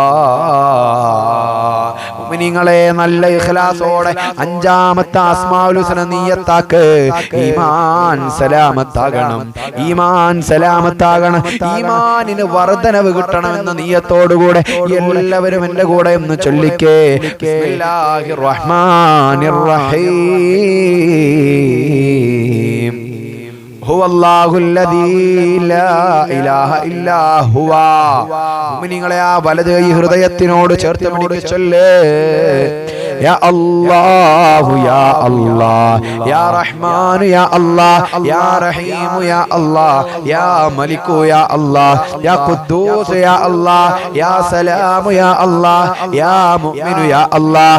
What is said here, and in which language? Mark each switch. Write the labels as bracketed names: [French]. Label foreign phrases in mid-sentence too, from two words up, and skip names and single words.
[Malayalam] മുഅ്മിനീങ്ങളെ നല്ല ഇഖ്ലാസോടെ അഞ്ചാമത്തെ [Arabic] أسماء الحسنى [Malayalam] നിയ്യത്താക്ക് ഈമാൻ സലാമത്താകണം ഈമാൻ സലാമത്താകണം ഈമാനിന് വർധനവ് കിട്ടണമെന്ന നിയ്യത്തോടുകൂടെ എല്ലാവരും എൻ്റെ കൂടെ ഒന്ന് ചൊല്ലിക്കേ [Arabic] بسم الله الرحمن الرحيم هو الله الذي لا إله إلا هو [Malayalam] മുഅ്മിനീങ്ങളെ ആ വലത് കൈ ഹൃദയത്തിനോട് ചേർത്ത് പിടിച്ച് ചൊല്ല് [Arabic] يا الله يا الله يا رحمن يا الله يا رحيم يا الله يا ملك يا الله يا قدوس يا الله يا سلام يا الله يا مؤمن يا الله